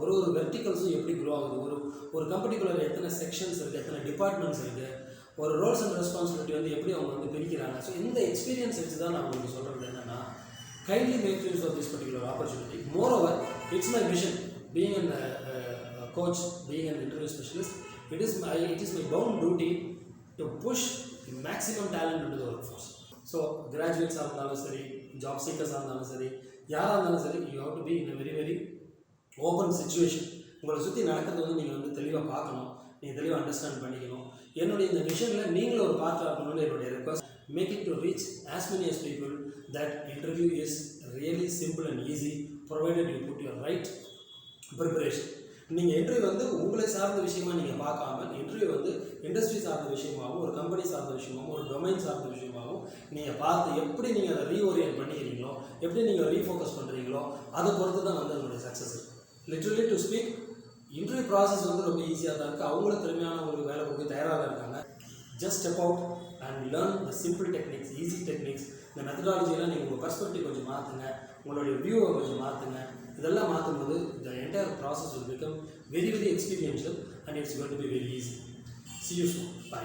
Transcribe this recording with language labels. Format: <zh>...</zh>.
<ta>ஒரு வெர்டிகல்ஸும் எப்படி க்ரோ ஆகுது, ஒரு கம்பெனிக்குள்ளே எத்தனை செக்ஷன்ஸ் இருக்குது, எத்தனை டிபார்ட்மெண்ட்ஸ் இருக்குது, ஒரு ரோல்ஸ் அண்ட் ரெஸ்பான்சிபிலிட்டி வந்து எப்படி அவங்க வந்து பிரிக்கிறாங்க. ஸோ இந்த எக்ஸ்பீரியன்ஸ் வச்சு தான் நான் உங்களுக்கு சொல்கிறது என்னென்னா,</ta> <en>Kindly make use of this particular opportunity. Moreover it's my mission being an coach, being an interview specialist. It is my bound duty to push the maximum talent into the workforce. So graduates</en> <ta>இருந்தாலும் சரி, job சீக்கர்ஸாக இருந்தாலும் சரி,</ta> <en>யாராக இருந்தாலும் சரி, you have to be in a very very open situation.</en> <ta>உங்களை சுற்றி நடக்கிறது வந்து நீங்கள் வந்து தெளிவாக பார்க்கணும், நீங்கள் தெளிவாக அண்டர்ஸ்டாண்ட் பண்ணிக்கணும். என்னுடைய இந்த மிஷனில் நீங்களும் ஒரு பார்ட்டாக இருக்கணும்னு என்னுடைய request.</ta> <en>Make it to reach as many as people. That interview is really simple and easy provided you put your right preparation.</en> <ta>நீங்கள் இன்டர்வியூ வந்து உங்களை சார்ந்த விஷயமா நீங்கள் பார்க்காம, இன்டர்வியூ வந்து இண்டஸ்ட்ரி சார்ந்த விஷயமாகவும், ஒரு கம்பெனி சார்ந்த விஷயமாகவும், ஒரு டொமைன் சார்ந்த விஷயமாகவும் நீங்கள் பார்த்து எப்படி நீங்கள் அதை ரீஓரியன்ட் பண்ணிக்கிறீங்களோ, எப்படி நீங்கள் ரீஃபோக்கஸ் பண்ணுறீங்களோ, அதை பொறுத்து தான் வந்து அதனுடைய சக்ஸஸ் இருக்குது.</ta> <en>literally to speak,</en> <ta>interview process வந்து ரொம்ப ஈஸியாக தான் இருக்குது. அவங்களும் திறமையானவங்களுக்கு வேலை கொடுக்க தயாராக தான் இருக்காங்க.</ta> <en>Just step out and learn the simple techniques, easy techniques.</en> <ta>இந்த மெத்தடாலஜியெல்லாம் நீங்கள் உங்கள் பர்ஸ்பெக்டிவ் கொஞ்சம் மாற்றுங்க, உங்களுடைய வியூவை கொஞ்சம் மாற்றுங்க. இதெல்லாம் மாற்றும்போது</ta> <en>the entire process will become very very experiential and it's going to be very easy. See you soon. Bye.</en>